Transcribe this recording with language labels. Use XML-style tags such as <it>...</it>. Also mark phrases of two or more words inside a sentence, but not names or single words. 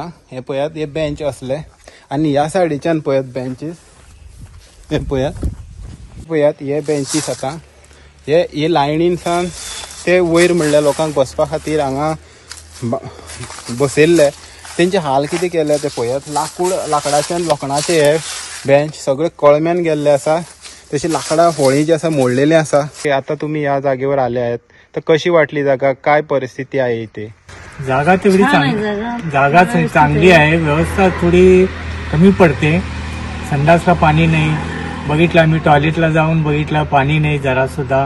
<kok>हे पळयात, हे बेंच असले आनी ह्या सायडीच्यान पळयात बेंचीस, हे पळयात हे बेंचीस आतां हे लायनीन सावन ते वयर म्हणल्यार लोकांक बसपा खातीर हांगा बसयल्ले. तेंचे हाल कितें केले ते पळयात. लाकडाचे लोखणाचे हे बेंच सगळे कळम्यान गेल्ले आसा, तशी लाकडां होळी जी आसा मोडलेली आसा.</kok> <mr>आता तुम्ही या जागेवर आले आहेत, तर कशी वाटली जागा, काय परिस्थिती आहे इथे? जागा तेवढी जागा चांगली आहे, व्यवस्था थोडी कमी पडते. संडासला पाणी नाही, बघितलं आम्ही टॉयलेटला जाऊन बघितलं, पाणी नाही जरा सुद्धा.</mr>